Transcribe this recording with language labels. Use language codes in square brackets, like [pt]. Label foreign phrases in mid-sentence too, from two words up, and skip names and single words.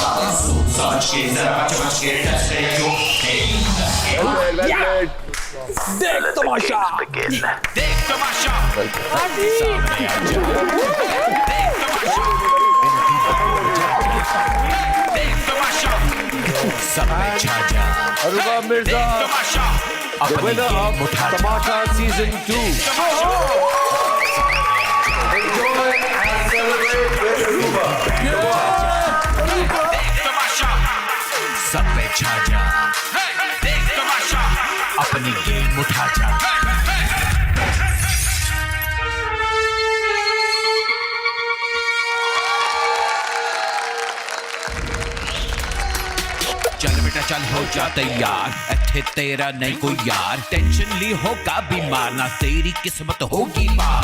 [hi] देख तमाशा, देख तमाशा, [en] Aruba Mirza, the winner of Tamasha season 2. Enjoy and celebrate with Aruba. [hi] सब पे छा जा, देख तमाशा, अपनी गेम उठा जा। चल बेटा चल हो जा तैयार, अच्छे तेरा नहीं कोई यार, टेंशन ली होगा बीमार, ना तेरी किस्मत होगी पार।